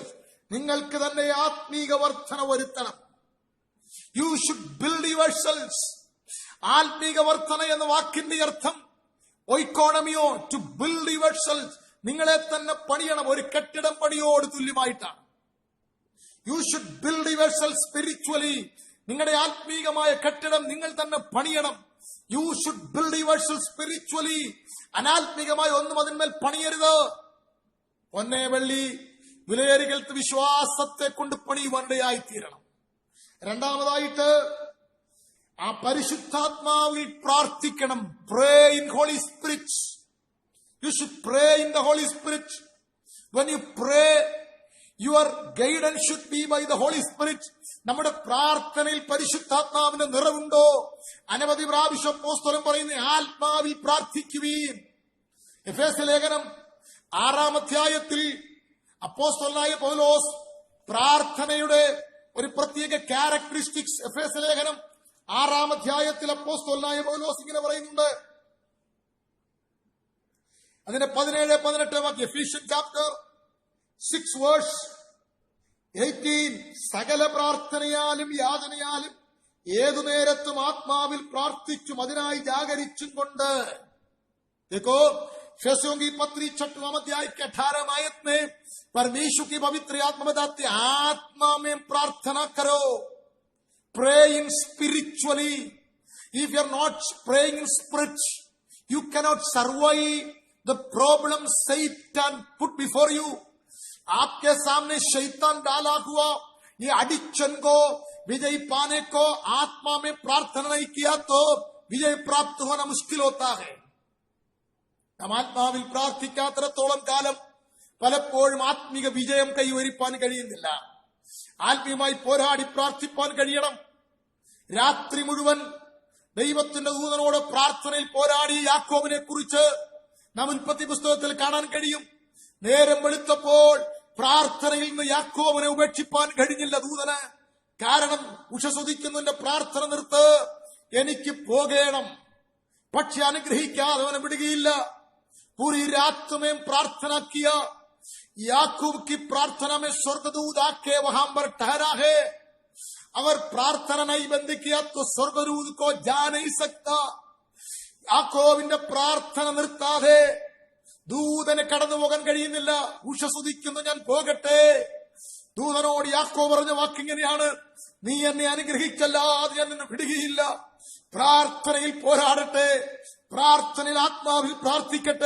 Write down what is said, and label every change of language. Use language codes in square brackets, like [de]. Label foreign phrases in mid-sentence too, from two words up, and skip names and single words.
[ml] നിങ്ങൾക്ക് തന്നെ ആത്മീക വർധന വരുത്തണം. [en] You should build yourselves. [ml] ആത്മീക വർധന എന്ന വാക്കിന്റെ അർത്ഥം oikonomio, [en] to build yourselves. [ml] നിങ്ങളെ തന്നെ പണിയണം. ഒരു കെട്ടിടം പണിയോട് തുല്യമായിട്ടാണ്. [en] You should build yourselves spiritually. [ml] നിങ്ങളുടെ ആത്മീകമായ കെട്ടിടം നിങ്ങൾ തന്നെ പണിയണം. [en] You should build yourselves spiritually. [ml] അനാത്മീകമായ ഒന്നും അതിന്മേൽ പണിയരുത്. ഒന്നേ വെള്ളി വിലയേറികൾക്ക് വിശ്വാസത്തെ കൊണ്ട് പണിയുവാനിടയായി തീരണം. രണ്ടാമതായിട്ട് ആ പരിശുദ്ധാത്മാവിൽ പ്രാർത്ഥിക്കണം. [en] Pray in Holy Spirit. You should pray in the Holy Spirit. When you pray, your guidance should be by the Holy Spirit. [ml] നമ്മുടെ പ്രാർത്ഥനയിൽ പരിശുദ്ധാത്മാവിന്റെ നിറവുണ്ടോ? അനവധി പ്രാവശ്യം അപ്പോസ്തലൻ പറയുന്ന ആത്മാവിൽ പ്രാർത്ഥിക്കുവീൻ. എഫേസ്യ ലേഖനം 6-ാം അധ്യായത്തിൽ അപ്പോസ്തലനായ പൗലോസ് പ്രാർത്ഥനയുടെ ഒരു പ്രത്യേക ക്യാരക്ടറിസ്റ്റിക്സ്, എഫേസ്യ ലേഖനം 6-ാം അധ്യായത്തിൽ അപ്പോസ്തലനായ പൗലോസ് ഇങ്ങനെ പറയുന്നുണ്ട്. അതിന്റെ 17-18 വാക്യം, [en] Ephesian chapter 6 verse 18 [ml] സകല പ്രാർത്ഥനയാലും യാചനയാലും ഏതു നേരത്തും ആത്മാവിൽ പ്രാർത്ഥിച്ചും അതിനായി ജാഗരിച്ചും കൊണ്ട്. [hi] देखो फिलिप्पियों की पत्री 6वां अध्याय के 18 आयत में परमेश्वर की पवित्र आत्मा बताती है, आत्मा में प्रार्थना करो. [en] Pray in spiritually. If you are not praying in spirit, you cannot survive the problem Satan put before you. [hi] आपके सामने शैतान डाला हुआ ये एडिक्शन को विजय पाने को आत्मा में प्रार्थना नहीं किया तो विजय प्राप्त होना मुश्किल होता है. [ml] നാം ആത്മാവിൽ പ്രാർത്ഥിക്കാത്തിടത്തോളം കാലം പലപ്പോഴും ആത്മീക വിജയം കൈവരിപ്പാൻ കഴിയുന്നില്ല. ആത്മീയമായി പോരാടി പ്രാർത്ഥിപ്പാൻ കഴിയണം. രാത്രി മുഴുവൻ ദൈവത്തിന്റെ ദൂതനോട് പ്രാർത്ഥനയിൽ പോരാടി യാക്കോബിനെ കുറിച്ച് നാം ഉൽപ്പത്തി പുസ്തകത്തിൽ കാണാൻ കഴിയും. നേരം വെളുത്തപ്പോൾ പ്രാർത്ഥനയിൽ നിന്ന് യാക്കോബിനെ ഉപേക്ഷിപ്പാൻ കഴിഞ്ഞില്ല ദൂതന്. കാരണം ഉഷസുദിക്കുന്നതിന്റെ പ്രാർത്ഥന നിർത്ത്, എനിക്ക് പോകണം. പക്ഷെ അനുഗ്രഹിക്കാതെ അവനെ വിടുകയില്ല. [hi] पूरी रात में प्रार्थना किया. याकूब की प्रार्थना में स्वर्गदूत आके वहां पर ठहरा है. अगर प्रार्थना नहीं बंद किया तो स्वर्गदूत को जा नहीं सकता. [ml] യാക്കോബിന്റെ പ്രാർത്ഥന നിർത്താതെ ദൂതനെ കടന്നു പോകാൻ കഴിയുന്നില്ല. ഉഷസുദിക്കുന്നു, ഞാൻ പോകട്ടെ. ദൂതനോട് യാക്കോബ് പറഞ്ഞ വാക്കിങ്ങനെയാണ്, നീ എന്നെ അനുഗ്രഹിച്ചല്ലാതെ ഞാൻ നിന്നെ വിടുകയില്ല. പ്രാർത്ഥനയിൽ പോരാടട്ടെ, പ്രാർത്ഥനയിൽ ആത്മാവിൽ പ്രാർത്ഥിക്കട്ടെ.